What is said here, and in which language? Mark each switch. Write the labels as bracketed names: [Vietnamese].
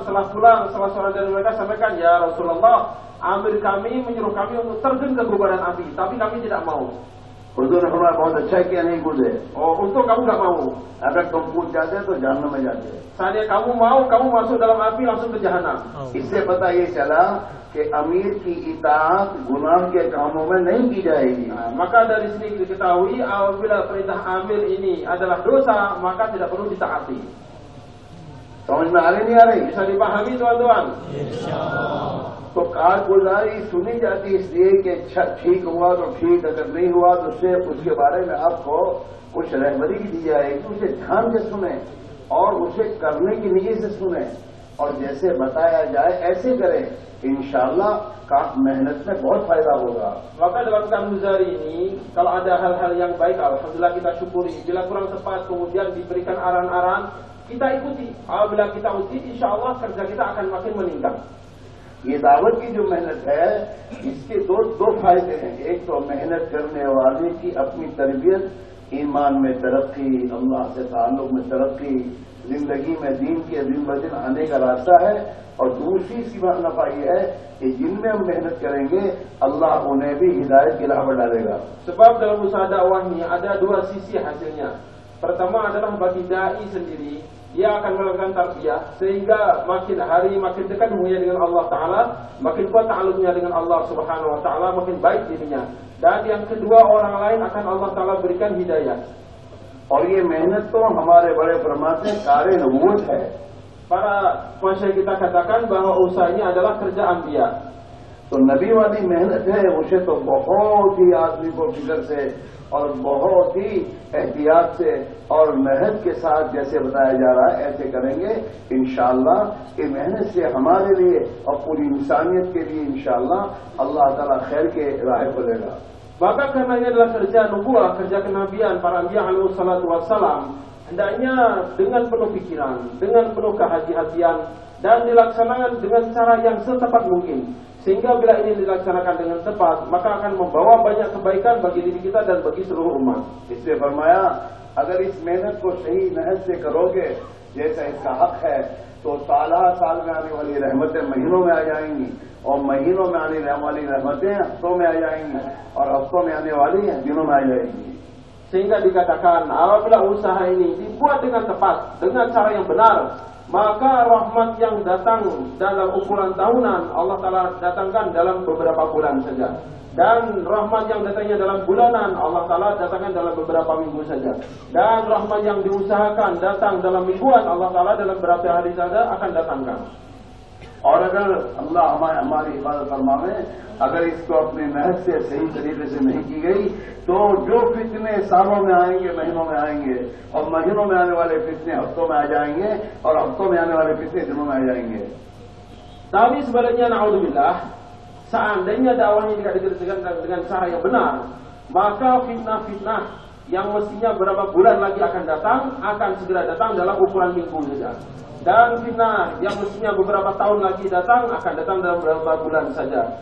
[Indonesian] Setelah pulang, salah seorang dari mereka sampaikan, ya Rasulullah, amir kami menyuruh kami untuk terjun ke gubaran api, tapi kami tidak mau. [Hindi] हुजूर ने फरमाया बहुत अच्छा किया नहीं कूदे, [Indonesian] Oh, untung kamu nggak mau. [Hindi] अगर तुम कूद जाते तो जहन्नम में जाते। [Indonesian] Seandainya kamu mau, kamu masuk dalam api langsung ke jahanam. [Hindi] इससे पता ये चला कि अमीर की इताअत गुनाह के कामों में नहीं की जाएगी। [Indonesian] Maka dari sini diketahui apabila perintah amir ini adalah dosa, maka tidak perlu ditaati. [Hindi] समझ में आ रही नहीं आ रही? [Indonesian] Bisa dipahami teman-teman? [Hindi] तो कारगुजारी सुनी जाती इसलिए कि ठीक हुआ तो ठीक, अगर नहीं हुआ तो उससे उसके बारे में आपको कुछ रहबरी दी जाएगी, उसे ध्यान से सुने और उसे करने की नीयत से सुने और जैसे बताया जाए ऐसे करें, इंशाअल्लाह का मेहनत में बहुत फायदा होगा। [Indonesian] Maka dalam कारguzari ini, kalau ada hal-hal yang baik, alhamdulillah kita syukuri. Bila kurang tepat, kemudian diberikan arahan-arahan, kita ikuti. Apabila kita ikuti, insya Allah kerja kita akan makin meningkat. [Hindi] ये दावत की जो मेहनत है, इसके दो फायदे हैं। एक तो मेहनत करने वाले की अपनी तरबियत, ईमान में तरक्की, अल्लाह से ताल्लुक में तरक्की, जिंदगी में दीन के दिन ब दिन आने का रास्ता है। और दूसरी सी नफा यह है कि जिनमें हम मेहनत करेंगे अल्लाह उन्हें भी हिदायत की राह पर डालेगा। [Indonesian] Sebab dalam usaha dakwah ini ada dua sisi hasilnya. Pertama adalah bagi dai sendiri, dia akan melakukan tarbiyah sehingga makin hari makin dekat hubungannya dengan Allah Ta'ala, makin kuat ta'alluqnya dengan Allah Subhanahu Wa Ta'ala, makin baik dirinya. Dan yang kedua, orang lain akan Allah Ta'ala berikan hidayah. [Hindi] और ये मेहनत तो हमारे बड़े फरमाते कार्य नबूवत है। [Indonesian] Para pensyarah kita katakan bahwa usaha ini adalah kerja anbiya. [Hindi] तो नबी वाली मेहनत है, उसे तो बहुत ही आदमी को फिक्र से और बहुत ही एहतियात से और मेहनत के साथ जैसे बताया जा रहा है ऐसे करेंगे, इंशाअल्लाह ये मेहनत से हमारे लिए और पूरी इंसानियत के लिए इंशाअल्लाह अल्लाह ताला खैर के राह खोलेगा। [Indonesian] Maka karena ini adalah kerja nubuah, kerja kenabian para anbiya alaihi salatu wassalam, hendaknya dengan penuh pikiran, dengan penuh kehati-hatian dan dilaksanakan dengan cara yang setepat mungkin. Sehingga bila ini dilaksanakan dengan tepat, maka akan membawa banyak kebaikan bagi diri kita dan bagi seluruh umat. [Hindi] इसलिए फरमाया अगर इस मेहनत को सही मेहनत से करोगे जैसा इसका हक है, तो साल में आने वाली रहमतें महीनों में आ जाएंगी और महीनों में आने वाली रहमतें हफ्तों में आ जाएंगी और हफ्तों में आने वाली दिनों में आ जाएंगी। [Indonesian] Sehingga dikatakan apabila usaha ini dibuat dengan tepat, dengan cara yang benar, maka rahmat yang datang dalam ukuran tahunan Allah Ta'ala datangkan dalam beberapa bulan saja. Dan rahmat yang datangnya dalam bulanan Allah Ta'ala datangkan dalam beberapa minggu saja. Dan rahmat yang diusahakan datang dalam mingguan Allah Ta'ala dalam beberapa hari saja akan datangkan. [Hindi] और अगर अल्लाह हमारी हिफाजत फरमावे, अगर इसको अपनी मेहनत से सही तरीके से नहीं की गई तो जो फितने सालों में आएंगे, महीनों में आएंगे और महीनों में आने वाले फितने हफ्तों में आ जाएंगे और हफ्तों में आने वाले फितने दिनों में आ जाएंगे। [Indonesian] Tapi sebaliknya, naudzubillah, seandainya dakwahnya tidak dikerjakan dengan cara yang benar, maka fitnah-fitnah yang mestinya beberapa bulan lagi akan datang, akan segera datang dalam ukuran minggu saja. Dan fitnah yang mestinya beberapa tahun lagi datang, akan datang dalam beberapa bulan saja.